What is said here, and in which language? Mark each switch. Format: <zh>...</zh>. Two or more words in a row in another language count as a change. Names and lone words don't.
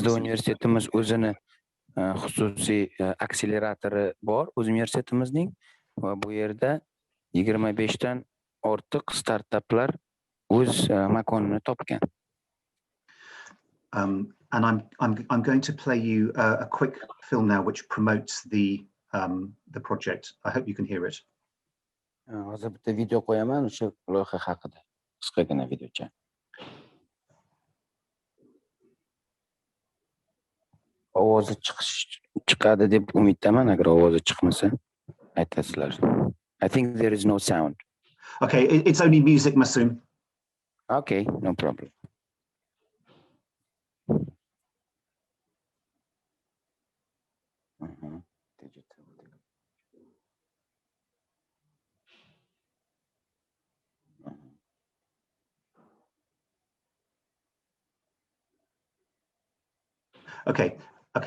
<uz>Bizda universitetimiz o'zini xususiy akseleratori bor, o'z universitetimizning, va bu yerda 25 dan ortiq startaplar o'z makonini topgan.</uz> <en>And I'm going to play you a quick film now, which promotes the project. I hope you can hear it.</en> <uz>Hozir bitta video qo'yaman o'sha loyiha haqida. Qisqagina videocha. Ovozi chiqadi deb umiddaman, agar ovozi chiqmasa aytasizlar.</uz> <en>I think there is no sound. Okay, it's only music, Masoom. Okay, no problem. Digital. Okay.</en>